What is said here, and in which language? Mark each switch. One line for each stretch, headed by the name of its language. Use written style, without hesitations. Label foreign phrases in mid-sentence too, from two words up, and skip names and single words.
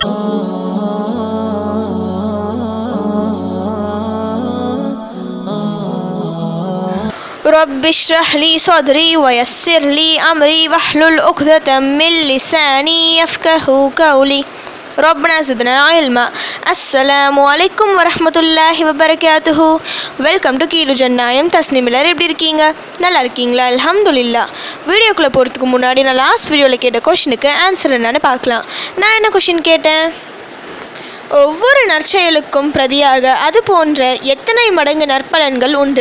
Arabic: رب اشرح لي صدري ويسر لي أمري واحلل عقدة من لساني يفقهوا قولي ربنا زدنا علما. السلام عليكم ورحمة الله وبركاته.
English: welcome to
Tamil: கீழு ஜன்னாயம். தஸ்னீம் எல்லாரும் எப்படி இருக்கீங்க? நல்லா இருக்கீங்களா? அல்ஹம்துலில்லாஹ். வீடியோக்குள்ளே போகிறதுக்கு முன்னாடி நான்
English: last video
Tamil: கேட்ட
English: question answer
Tamil: என்னன்னு பார்க்கலாம். நான் என்ன கொஷின் கேட்டேன்? ஒவ்வொரு நற்செயலுக்கும் பிரதியாக அது போன்ற எத்தனை மடங்கு நற்பலன்கள் உண்டு?